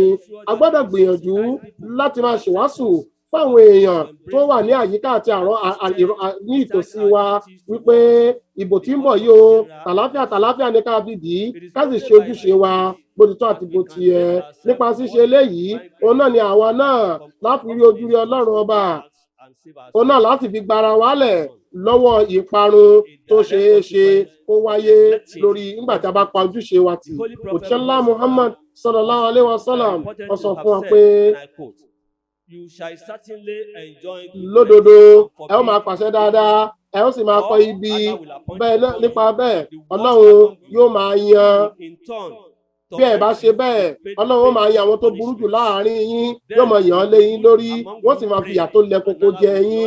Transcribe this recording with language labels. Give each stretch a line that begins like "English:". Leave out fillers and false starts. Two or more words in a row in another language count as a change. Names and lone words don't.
Yoruba: A gbọ́dọ̀ gbìyànjú láti máa ṣèwàásù fáwọn èèyàn tó wà ní àyíká àti ní ìtòsí wa wípé ìbò tí ń bọ̀ yìí o tàlàáfíà ní ká fi dì í ká sì ṣe ojúṣe wa bó ti tọ́ àti bó ti yẹ. Nípa ṣíṣe eléyìí òun náà ni àwa náà láti rí ojú rí Ọlọ́run ọba. Òun náà láti fi gbara wálẹ̀ lọ́wọ́ ìparun tó ṣeé ṣe kó wáyé lórí nígbà tí a bá pa ojúṣe wa tì. Òjíṣẹ́ ńlá Muhammad
Arabic: صلى الله عليه وسلم
Yoruba: ó sọ fún wa pé lódodo ẹ ó máa pàṣẹ dáadáa ẹ ó sì máa kọ ibi bẹ́ẹ̀ nípa bẹ́ẹ̀ Ọlọ́run yóò máa yan. Bí ẹ bá ṣe bẹ́ẹ̀ Ọlọ́run ó máa yan àwọn tó burú jù láàrin yín yóò máa yàn án lé yín lórí wọ́n sì máa fi ìyà tó lẹ koko jẹ yín.